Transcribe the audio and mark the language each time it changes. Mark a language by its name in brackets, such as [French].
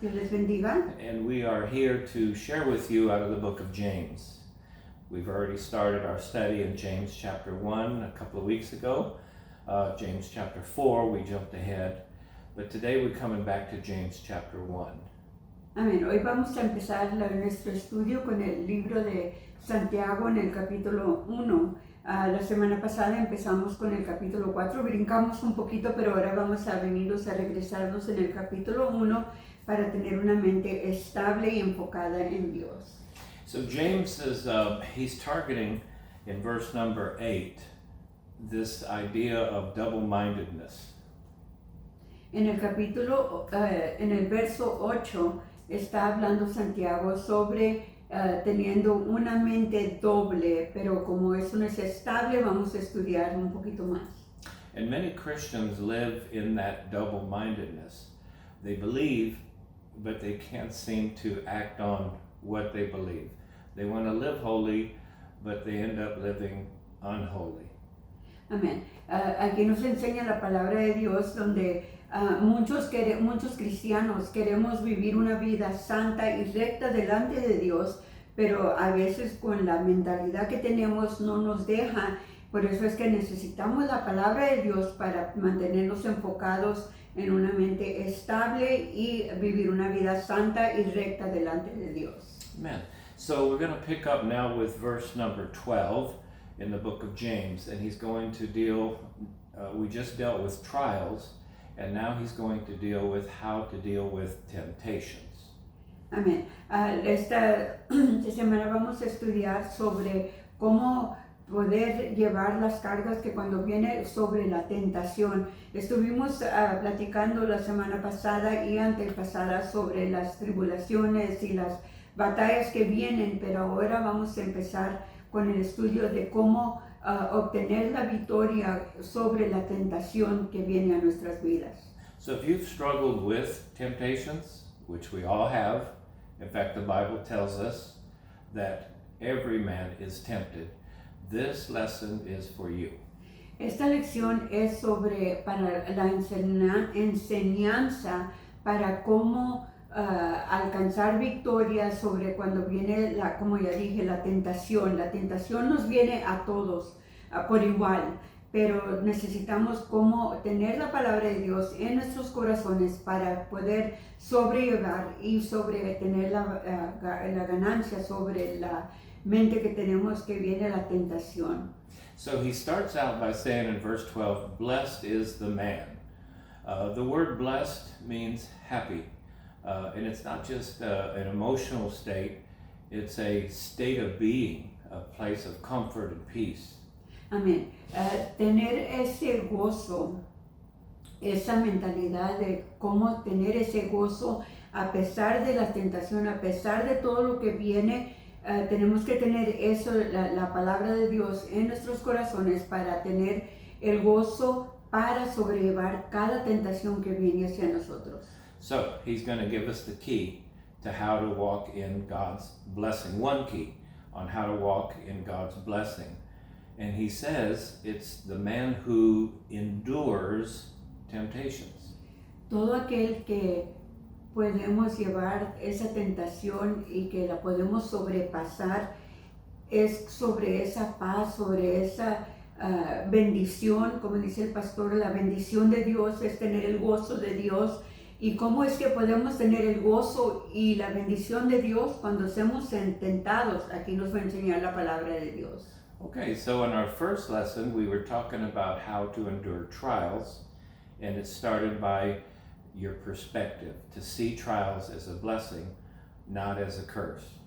[Spanish] Dios les bendiga. [English] And we are here to share with you out of the book of James. We've already started our study in James chapter 1 a couple of weeks ago. James chapter 4, we jumped ahead. But today we're coming back to James chapter 1. [Spanish] Amén. Hoy vamos a empezar nuestro estudio con el libro de Santiago en el capítulo 1. La semana pasada empezamos con el capítulo 4, brincamos un poquito, pero ahora vamos a venirnos a regresarnos en el capítulo 1 para tener una mente estable y enfocada en Dios. [English] So James is, he's targeting in verse number 8 this idea of double-mindedness. [Spanish] En el capítulo, en el verso 8, está hablando Santiago sobre teniendo una mente doble, pero como eso no es estable, vamos a estudiar un poquito más. [English] And many Christians live in that double-mindedness. They believe, but they can't seem to act on what they believe. They want to live holy, but they end up living unholy. [Spanish] Amén. Aquí nos enseña la palabra de Dios donde muchos cristianos queremos vivir una vida santa y recta delante de Dios, pero a veces con la mentalidad que tenemos no nos deja. Por eso es que necesitamos la palabra de Dios para mantenernos enfocados en una mente estable y vivir una vida santa y recta delante de Dios. [English] Amen. So we're going to pick up now with verse number 12 in the book of James, and he's going to deal, we just dealt with trials, and now he's going to deal with how to deal with temptations. [Spanish] Amén. Esta semana vamos a estudiar sobre cómo poder llevar las cargas que cuando viene sobre la tentación. Estuvimos platicando la semana pasada y antepasada sobre las tribulaciones y las batallas que vienen, pero ahora vamos a empezar con el estudio de cómo obtener la victoria sobre la tentación que viene a nuestras vidas. [English] So if you've struggled with temptations, which we all have, in fact the Bible tells us that every man is tempted, this lesson is for you. [Spanish] Esta lección es sobre para la enseñanza para cómo alcanzar victoria sobre cuando viene como ya dije, la tentación. La tentación nos viene a todos por igual, pero necesitamos como tener la palabra de Dios en nuestros corazones para poder sobrellevar y tener la ganancia sobre la mente que tenemos que viene la tentación. [English] So he starts out by saying in verse 12, blessed is the man. The word blessed means happy. And it's not just an emotional state, it's a state of being, a place of comfort and peace. [Spanish] Amén. Tener ese gozo, esa mentalidad de cómo tener ese gozo a pesar de la tentación, a pesar de todo lo que viene, tenemos que tener eso, la palabra de Dios en nuestros corazones para tener el gozo para sobrellevar cada tentación que viene hacia nosotros. [English] So he's going to give us the key to how to walk in God's blessing, one key on how to walk in God's blessing. And he says it's the man who endures temptations. [Spanish] Todo aquel que podemos llevar esa tentación y que la podemos sobrepasar es sobre esa paz, sobre esa bendición, como dice el pastor, la bendición de Dios es tener el gozo de Dios. ¿Y cómo es que podemos tener el gozo y la bendición de Dios cuando somos tentados? Aquí nos va a enseñar la palabra de Dios. [English] Okay, so in our first lesson, we were talking about how to endure trials, and it started by your perspective, to see trials as a blessing, not as a curse.